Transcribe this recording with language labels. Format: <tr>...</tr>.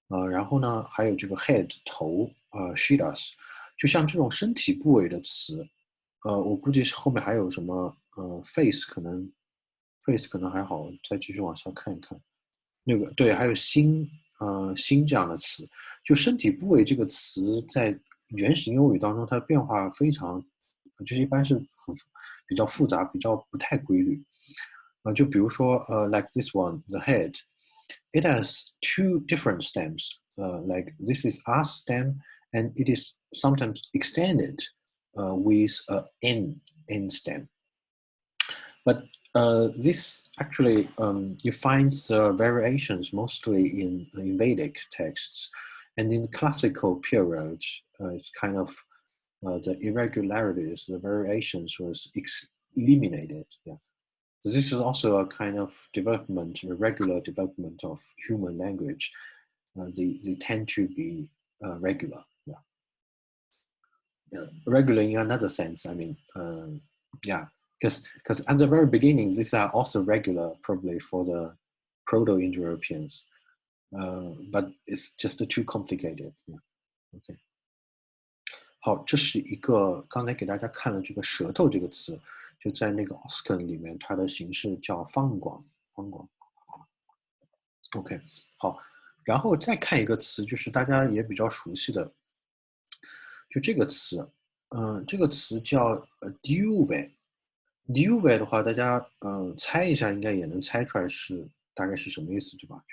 <zh>然后呢还有这个 head 头shiras，就像这种身体部位的词，我估计是后面还有什么face 可能还好，再继续往下看一看，那个对，还有心这样的词，就身体部位这个词在原始印欧语当中，它的变化非常，就是一般是比较复杂，比较不太规律。就比如说</zh> <en>like this one, the head, it has two different stems. Like this is us stem, and it is sometimes extended with a n stem. But this actually, you find variations mostly in Vedic texts, and in the classical period, it's kind of the irregularities, the variations was eliminated. Yeah. So this is also a kind of development, a regular development of human language. They tend to be regular. Yeah. Yeah. Regular in another sense. I mean, yeah. Because at the very beginning, these are also regular probably for the Proto-Indo-Europeans, but it's just too complicated. Yeah.</en> <zh>OK， 好，这是一个刚才给大家看了这个舌头这个词，就在那个 Oscan 里面，它的形式叫方广。 OK， 好，然后再看一个词，就是大家也比较熟悉的，就这个词，这个词叫Duve 的话，大家猜一下，应该也能猜出来是大概是什么意思，对吧？</zh>